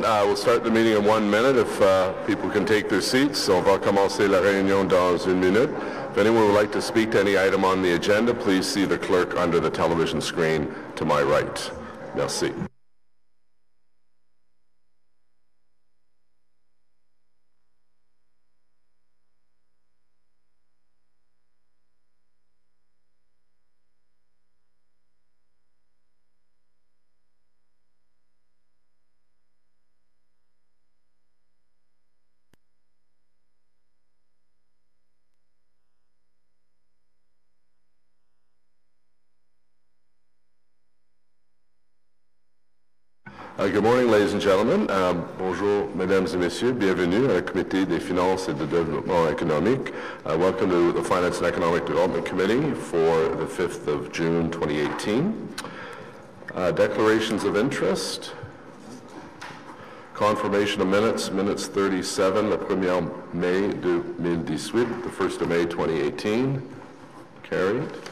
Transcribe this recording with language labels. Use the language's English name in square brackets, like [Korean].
[English] We'll start the meeting in 1 minute if people can take their seats. [French] On va commencer la réunion dans une minute. [English] If anyone would like to speak to any item on the agenda, please see the clerk under the television screen to my right. [French] Merci. [English] Good morning, ladies and gentlemen. [French] Bonjour, mesdames et messieurs. Bienvenue à la Comité des finances et de développement économique. [English] Welcome to the Finance and Economic Development Committee for the 5th of June, 2018. Declarations of interest. Confirmation of minutes. Minutes 37, [French] le 1er mai 2018, [English] the 1st of May 2018. Carried.